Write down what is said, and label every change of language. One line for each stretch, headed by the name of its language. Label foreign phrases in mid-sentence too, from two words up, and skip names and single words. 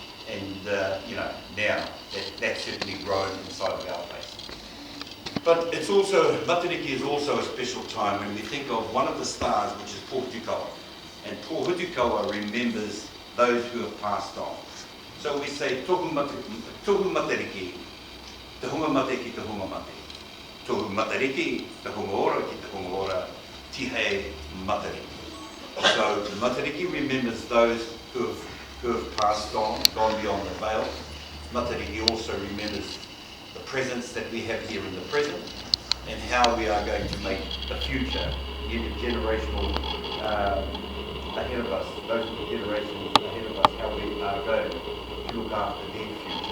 English: And now that's certainly grown inside of our place. But it's also, matariki is also a special time when we think of one of the stars, which is Pōhutukawa. And Pōhutukawa remembers those who have passed on. So we say,
Māori: tohu matariki, te hunga mate ki te hunga mate. Tohu matariki, te hunga ora ki te hunga ora, tihei matariki.
English: So matariki remembers those who have passed on, gone beyond the veil. Matariki also remembers the presence that we have here in the present and how we are going to make the future intergenerational ahead of us, those generations ahead of us, how we are going to look after their future.